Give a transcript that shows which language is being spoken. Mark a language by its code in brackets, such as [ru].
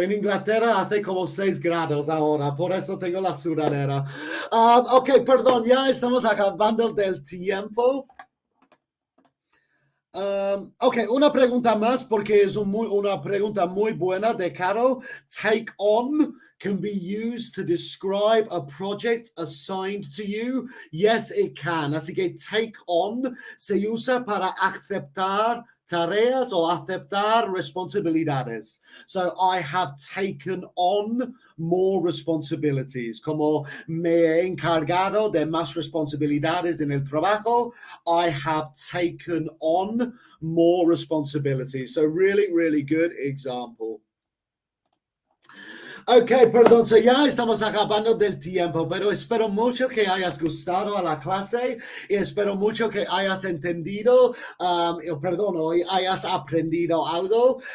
[es] En Inglaterra hace como 6 grados ahora, por eso tengo la sudadera. Ok, perdón, ya estamos acabando del tiempo. Ok, una pregunta más porque es una pregunta muy buena de Caro. [en] Take on can be used to describe a project assigned to you. Yes, it can. [es] Así que take on se usa para aceptar tareas o aceptar responsabilidades. [en] So I have taken on more responsibilities. [es] Como me he encargado de más responsabilidades en el trabajo, [en] I have taken on more responsibilities. So really, really good example. [es] Ok, perdón, so ya estamos acabando del tiempo, pero espero mucho que hayas gustado a la clase y espero mucho que hayas entendido, hoy hayas aprendido algo.